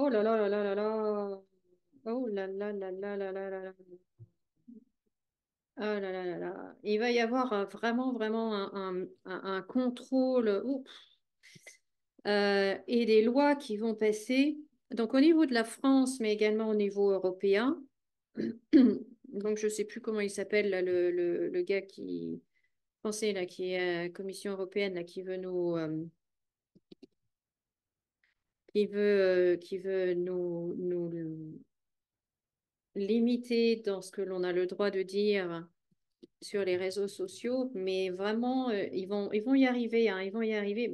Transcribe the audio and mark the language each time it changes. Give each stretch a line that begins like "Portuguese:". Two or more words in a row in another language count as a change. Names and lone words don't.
French: Oh là là là là là là. Oh là là là là là là là là. Oh là là là là. Il va y avoir vraiment, vraiment un contrôle et des lois qui vont passer. Donc au niveau de la France, mais également au niveau européen. Donc je ne sais plus comment il s'appelle, là, le gars qui, français, là, qui est à la Commission européenne, là, qui veut nous limiter dans ce que l'on a le droit de dire sur les réseaux sociaux, mais vraiment, ils vont y arriver, hein, ils vont y arriver.